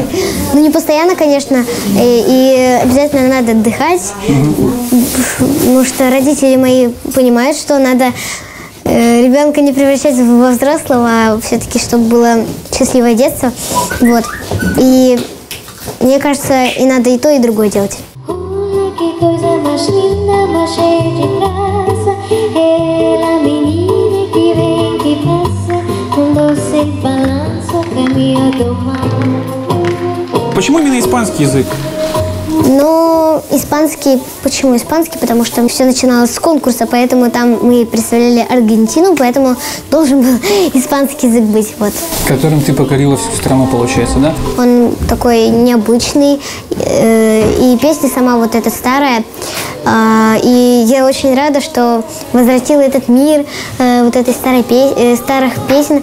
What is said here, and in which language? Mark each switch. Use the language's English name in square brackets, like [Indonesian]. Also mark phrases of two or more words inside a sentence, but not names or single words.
[Russian] Ну не постоянно, конечно, и обязательно надо отдыхать, потому что родители мои понимают, что надо ребенка не превращать во взрослого, а все-таки, чтобы было счастливое детство. Вот. И мне кажется, и надо и то, и другое делать. [Portuguese] Coisa mais linda, mais cheia de graça. Ela, menina que vem, que passa, com doce balanço, caminho do mar. [Russian] Почему именно испанский язык? Ну, испанский, почему испанский? Потому что все начиналось с конкурса, поэтому там мы представляли Аргентину, поэтому должен был испанский язык быть, вот. Которым ты покорила всю страну, получается, да? Он такой необычный, и песня сама вот эта старая, и я очень рада, что возвратила этот мир вот этой старых песен.